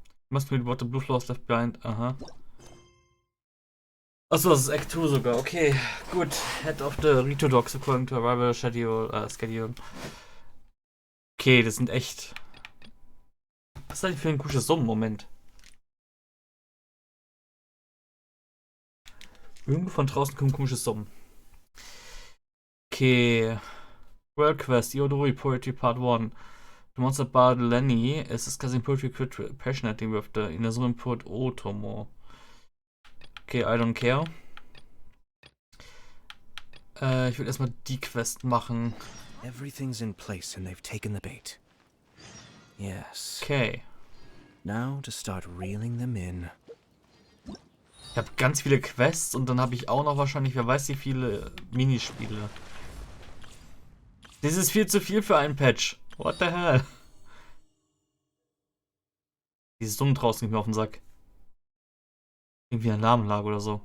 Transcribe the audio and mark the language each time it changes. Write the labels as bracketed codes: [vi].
[en] Must read what the blue flowers left behind. Aha. [de] Achso, das ist Act 2 sogar. Okay, gut. [en] Head of the Rito Dogs according to arrival schedule. [de] Okay, das sind echt. Was ist das für ein gutes Summen? Moment. Irgendwo von draußen kommen komische Summen. [en] Okay. World Quest, Iodori Poetry Part 1. The Monster Bard Lenny is discussing poetry passionately with the Inazuma poet Otomo. Okay, I don't care. [de] Ich will erstmal die Quest machen. [en] Everything's in place and they've taken the bait. Yes. Okay. Now to start reeling them in. [de] Ich habe ganz viele Quests und dann habe ich auch noch wahrscheinlich, wer weiß wie viele Minispiele. Das ist viel zu viel für einen Patch. [en] What the hell? [de] Dieses Dumm draußen geht mir auf den Sack. Irgendwie eine Namenlage oder so.